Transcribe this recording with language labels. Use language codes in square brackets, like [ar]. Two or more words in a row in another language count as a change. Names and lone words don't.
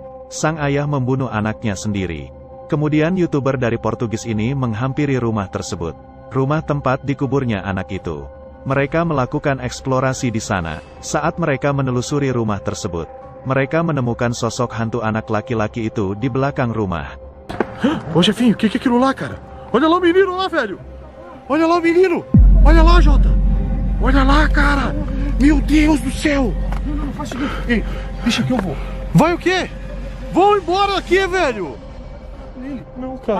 [id] Sang ayah membunuh anaknya sendiri. Kemudian YouTuber dari Portugis ini menghampiri rumah tersebut. Rumah tempat dikuburnya anak itu. Mereka melakukan eksplorasi di sana. Saat mereka menelusuri rumah tersebut, mereka menemukan sosok hantu anak laki-laki itu di belakang rumah. [pt] Ô chefinho, o que é aquilo lá, cara? Olha lá o menino lá, velho! Olha lá o menino! Olha lá, Jota! Olha lá, cara! Meu Deus do céu! Não, faz o seguinte. Ei, deixa que eu vou. Vai o quê? Vão embora daqui, velho! Não, cara.